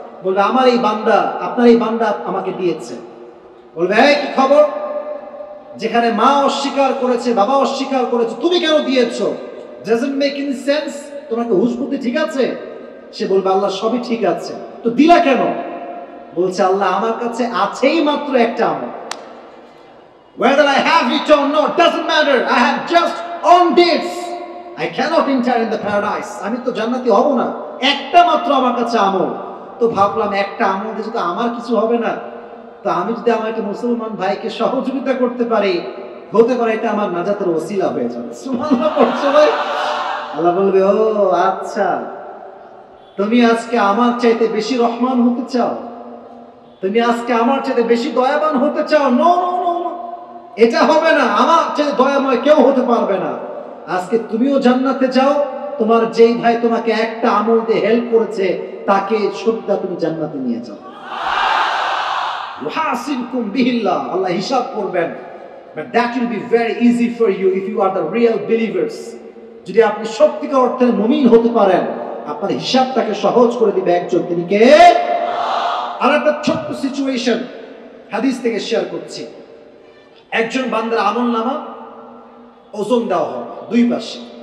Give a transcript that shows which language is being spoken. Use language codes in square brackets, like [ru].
[bn] বলবে, আমার এই বান্দা, আপনার এই বান্দা আমাকে দিয়েছে। বলবে, এই কি খবর? যেখানে মা অস্বীকার করেছে, বাবা অস্বীকার করেছে, তুমি কেন দিয়েছো? [en] doesn't make any sense, [bn] তোমাকে হুঁশ বুদ্ধি ঠিক আছে? সে বলবে, আল্লাহ সবই ঠিক আছে, তো দিলা কেন? বলছে, আল্লাহ আমার কাছে আছেই মাত্র একটা আমল, [en] whether I have it or not doesn't matter, I have just earned it, I cannot enter in the paradise, [bn] আমি তো জান্নাতি হব না, একটা মাত্র আমার কাছে আমল। তো ভাবলাম, একটা আমল দিয়ে তো আমার কিছু হবে না, তো আমি যদি আমার একটা মুসলমান ভাইকে সহযোগিতা করতে পারি, হতে পারে এটা আমার নাজাতের ওসিলা হয়ে যাবে। সুবহানাল্লাহ পড়ছো ভাই? আল্লাহ বলবে, ও আচ্ছা, তুমি আজকে আমার চাইতে বেশি রহমান হতে চাও? তুমি আজকে আমার চাইতে বেশি দয়াবান হতে চাও? [en] no no no no, [bn] এটা হবে না। আমার চাইতে দয়াময় কেউ হতে পারবে না। আজকে তুমিও জান্নাতে যাও, তোমার যেই ভাই তোমাকে একটা আমল দিয়ে হেল্প করেছে তাকে সত্যা তুমি জান্নাতে নিয়ে যাও। [ar] ইউহাসিবকুম বিহিল্লাহ, [bn] আল্লাহ হিসাব করবেন। [en] But that will be very easy for you if you are the real believers. [bn] যদি আপনি সত্যিকার অর্থে মুমিন হতে পারেন, আপনার হিসাবটাকে সহজ করে দিবে একজন, তিনি কে? আর একটা ছোট্ট সিচুয়েশন হাদিস থেকে শেয়ার করছি। একজন বান্দার আমলনামা ওজন দেওয়া হবে দুই পাশে।